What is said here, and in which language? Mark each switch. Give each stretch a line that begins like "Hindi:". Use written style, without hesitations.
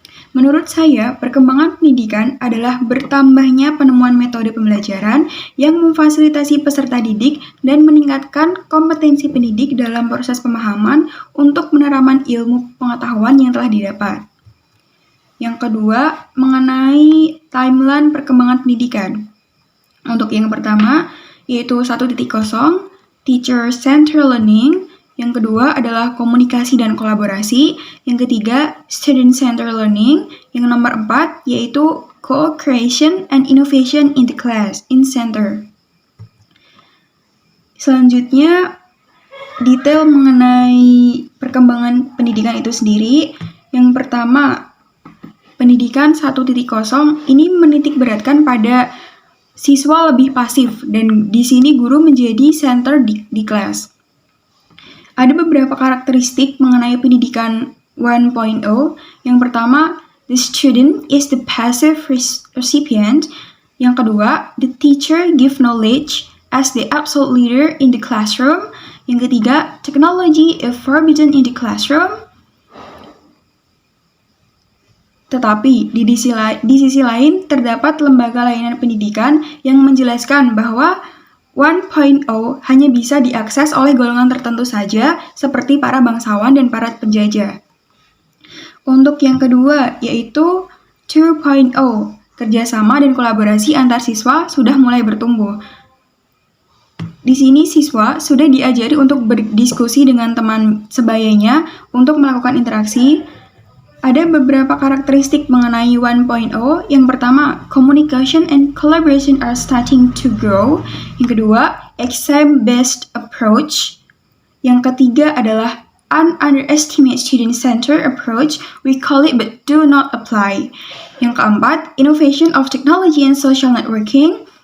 Indonesian: Menurut saya, perkembangan pendidikan adalah bertambahnya penemuan metode pembelajaran yang memfasilitasi peserta didik dan meningkatkan kompetensi pendidik dalam proses pemahaman untuk penerapan ilmu pengetahuan yang telah didapat. Yang kedua, mengenai timeline perkembangan pendidikan. Untuk yang pertama, yaitu 1.0, Teacher-Centered Learning. Yang kedua adalah komunikasi dan kolaborasi. Yang ketiga, student-centered learning. Yang nomor 4 yaitu
English: co-creation and innovation in the class, in center.
Indonesian: Selanjutnya, detail mengenai perkembangan pendidikan itu sendiri. Yang pertama, pendidikan 1.0 ini menitik beratkan pada siswa lebih pasif dan di sini guru menjadi center di kelas. Ada beberapa karakteristik mengenai pendidikan 1.0. Yang pertama,
English: the student is the passive recipient.
Indonesian: Yang kedua,
English: the teacher give knowledge as the absolute leader in the classroom.
Indonesian: Yang ketiga,
English: technology is forbidden in the classroom.
Indonesian: Tetapi di sisi lain terdapat lembaga layanan pendidikan yang menjelaskan bahwa 1.0 hanya bisa diakses oleh golongan tertentu saja, seperti para bangsawan dan para penjajah. Untuk yang kedua, yaitu 2.0, kerjasama dan kolaborasi antar siswa sudah mulai bertumbuh. Di sini siswa sudah diajari untuk berdiskusi dengan teman sebayanya untuk melakukan interaksi. Ada beberapa karakteristik mengenai 1.0. Yang pertama,
English: communication and collaboration are starting to grow.
Indonesian: Yang kedua,
English: exam-based approach.
Indonesian: Yang ketiga adalah
English: underestimate student-centered approach. We call it but do not apply.
Indonesian: Yang keempat,
English: innovation of technology and social networking.